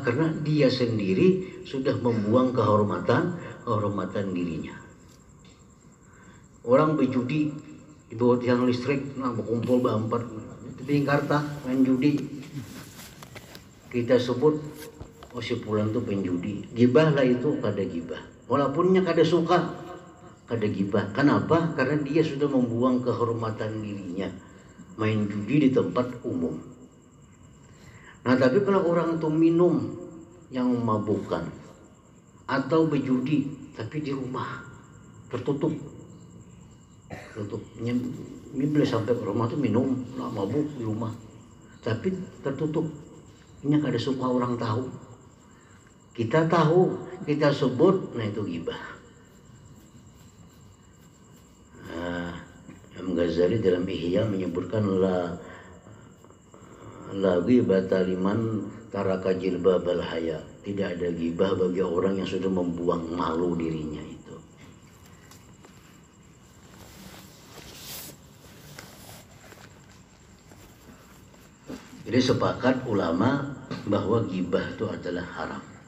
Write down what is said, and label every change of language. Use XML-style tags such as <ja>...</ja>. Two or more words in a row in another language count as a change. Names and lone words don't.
<id>Karena dia sendiri sudah membuang kehormatan dirinya. Orang berjudi di bawah tiang listrik, berkumpul berempat di Jakarta main judi, kita sebut si fulan itu penjudi, ghibah lah itu,</id> <bjn>kada ghibah. Walaupunnya kada suka, kada ghibah. Kenapa?</bjn> <id>Karena dia sudah membuang kehormatan dirinya, main judi di tempat umum. Nah tapi kalau orang itu minum yang memabukkan atau berjudi tapi di rumah tertutup, ini boleh sampai ke rumah tuh minum, mabuk di rumah, tapi tertutup. Ini kada suka orang tahu. Kita tahu, kita sebut, nah itu ghibah. Imam Ghazali dalam Ihya menyebutkan</id> <ar>لا غيبة لمن ترك جلباب الحياء.</ar> <id>Tidak ada ghibah bagi orang yang sudah membuang malu dirinya itu. Jadi sepakat ulama bahwa ghibah itu adalah haram.</id>